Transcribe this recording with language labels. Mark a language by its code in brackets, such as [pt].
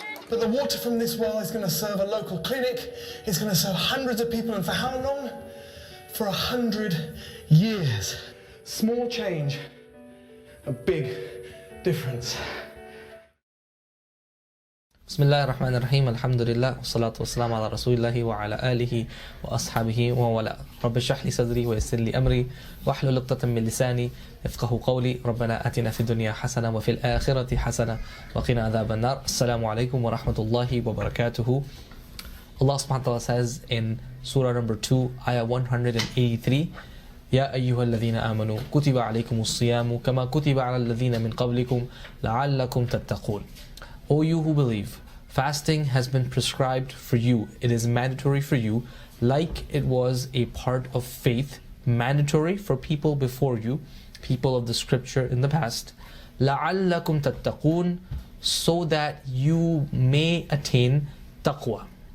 [en] But the water from this well is going to serve a local clinic, it's going to serve hundreds of people, and for how long? For 100 years. Small change, a big difference. [ar] بسم الله الرحمن الرحيم الحمد لله والصلاة والسلام على رسول الله وعلى آله وأصحابه وموالاه رب اشرح لي صدري ويسر لي أمري واحلل عقدة من لساني يفقهوا قولي ربنا آتنا في الدنيا حسنة وفي الآخرة حسنة وقنا عذاب النار السلام عليكم ورحمة الله وبركاته. Allah subhanahu wa ta'ala [en] says in Surah number 2, Ayah 183, [ar] يا أيها الذين آمنوا كتب عليكم الصيام كما كتب على الذين من قبلكم لعلكم تتقون. [en] O you who believe, fasting has been prescribed for you. It is mandatory for you, like it was a part of faith, mandatory for people before you, people of the scripture in the past. [ar] لَعَلَّكُمْ تَتَّقُونَ, [en] so that you may attain taqwa.